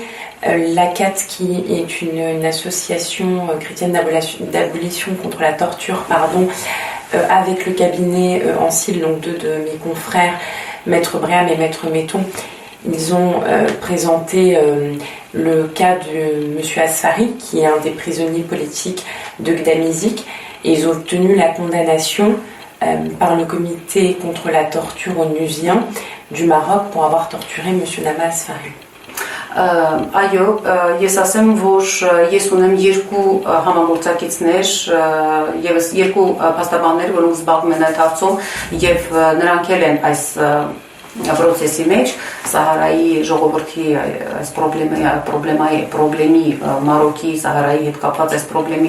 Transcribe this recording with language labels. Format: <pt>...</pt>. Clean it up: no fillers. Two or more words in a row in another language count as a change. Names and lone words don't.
<fr>L'ACAT, qui est une association chrétienne d'abolition contre la torture, avec le cabinet Ancil, donc deux de mes confrères, Maître Bréam et Maître Metton, ils ont présenté le cas de M. Asfari, qui est un des prisonniers politiques de Gdamizik, et ils ont obtenu la condamnation par le comité contre la torture onusien du Maroc pour avoir torturé M. Nama Asfari.</fr> <hy>Այո, ես ասեմ, որ ես ունեմ երկու համագործակիցներ, եւս երկու փաստաբաններ, որոնք զբաղվում են այդ հարցում եւ նրանք էլ են այս procesi մեջ Սահարայի ժողովրդի այս պրոբլեմի Մարոկի Սահարայի հետ կապված այս պրոբլեմի</hy>